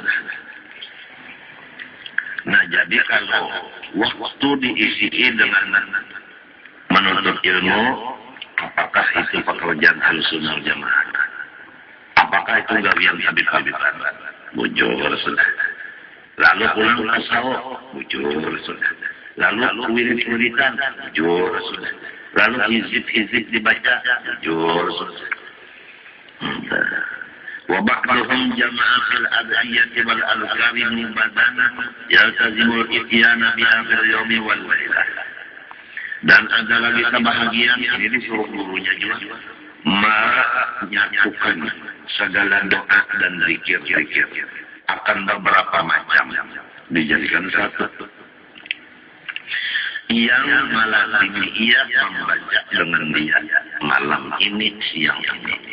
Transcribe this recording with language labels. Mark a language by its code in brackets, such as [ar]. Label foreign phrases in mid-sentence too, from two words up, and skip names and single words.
[id] Nah, jadi kalau waktu diisi dengan menuntut ilmu, apakah itu pekerjaan [ar] أهل السنة والجماعة? [bjn] Apakah itu gawian habib-habiban? Bujur sudah. Lalu pulang tasawuf, bujur sudah. Lalu wirid-wiridan, bujur sudah. Lalu hizib-hizib dibaca, bujur sudah. [ar] وبعضهم جمع في الأدعية والأذكار مبادنا يلتزم الإتيان بها في اليوم والليلة. [ms] Dan ada lagi kebahagiaan ini disuruh gurunya juga menyatukan segala doa dan zikir-zikir akan beberapa macam dijadikan satu. Yang malazimi ia membaca dengan dia malam ini, siang ini.